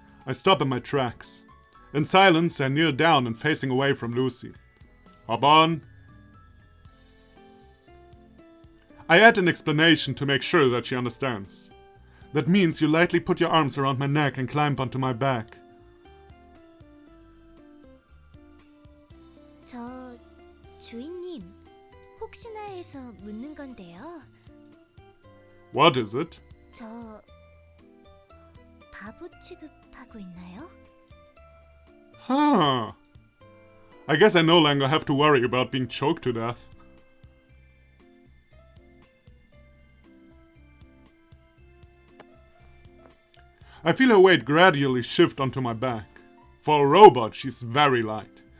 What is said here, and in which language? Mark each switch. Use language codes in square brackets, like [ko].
[en] I stop in my tracks. In silence, I kneel down and facing away from Lucy. Hop on. I add an explanation to make sure that she understands. That means you lightly put your arms around my neck and climb onto my back. [ko] 저 주인님, 혹시나 해서 묻는 건데요. [en] What is it? [ko] 저 바보 취급하고 있나요? [en] Huh. I guess I no longer have to worry about being choked to death. I feel her weight gradually shift onto my back. For a robot, she's very light.